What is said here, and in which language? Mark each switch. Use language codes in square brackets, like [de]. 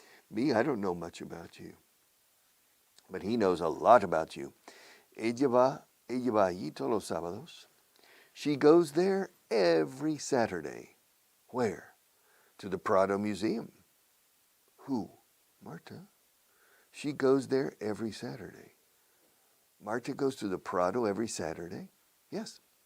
[en] Me, I don't know much about you. But he knows a lot about you. [es] Ella va allí todos los sábados. [en] She goes there every Saturday. Where? To the Prado Museum. Who? Marta. She goes there every Saturday. Marta goes to the Prado every Saturday? Yes.